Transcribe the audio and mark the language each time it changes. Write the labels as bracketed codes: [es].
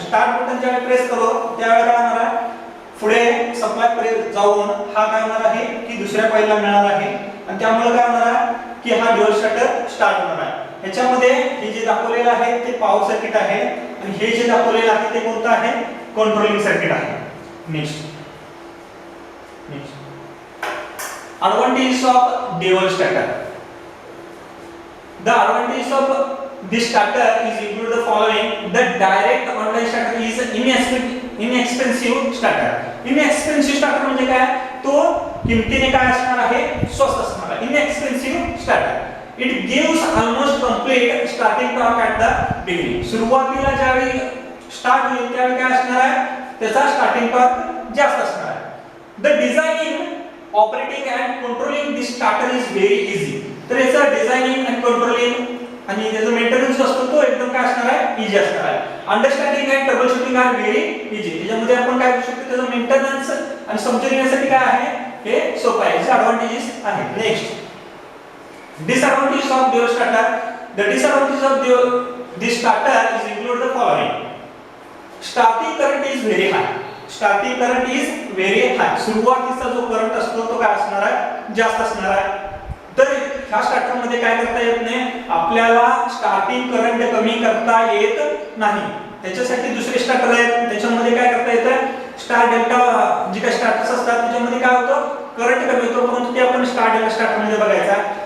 [mr] Start button ज्यावेळी press करू त्यावेळी काय होणार आहे, पुढे सप्लाय प्रेस जाऊन हा काय होणार आहे की दुसऱ्या कॉइलला मिळणार आहे आणि त्यामुळे काय होणार आहे की हा ड्युअल स्टार्टर स्टार्ट होणार आहे. ह्याच्यामध्ये हे जे दाखवलेलं आहे ते पॉवर सर्किट आहे आणि हे जे दाखवलेलं आहे ते कोणतं आहे, कंट्रोलिंग सर्किट आहे. [en] Next advantages of dual starter. The advantages of this starter is include the following: the direct online starter is inexpensive starter. [mr] Inexpensive starter म्हणजे काय, तो किमतीने काय असणार आहे, स्वस्त असणार आहे. [en] Inexpensive starter. It gives almost complete starting torque at the beginning. [mr] सुरुवातीला ज्यावेळी स्टार्ट होईल त्यावेळी काय असणार आहे, त्याचा स्टार्टिंग टॉर्क जास्त असणार आहे. [en] The designing, operating and controlling this starter is very easy. [mr] तर याचा डिझायनिंग आणि कंट्रोलिंग आणि त्याचा मेंटेनन्स असतो तो एकदम काय असणार आहे, इझी असणार आहे. Understanding and trouble shooting R very easy. त्याच्यामध्ये आपण काय करू शकतो, त्याचा मेंटेनन्स आणि समजून घेण्यासाठी काय आहे, हे सोपं आहे. याचे एडवांटेजेस आहेत. [en] Next, disadvantages of dual starter. The disadvantages of this starter is include the following: starting current is very high. Starting current is very high. [mr] सुरुवातीचा जो करंट असतो तो काय असणार आहे, जास्त असणार आहे. तर ह्या स्टार्टर मध्ये काय करता येत नाही, आपल्याला स्टार्टिंग करंट कमी करता येत नाही. त्याच्यासाठी दुसरे स्टार्टर आहेत, त्याच्यामध्ये काय करता येतं, स्टार डेल्टा जे काही स्टार्टर्स असतात त्याच्यामध्ये काय होतं, करंट कमी होतो, परंतु ते आपण स्टार डेल्टा स्टार्टर मध्ये बघायचा.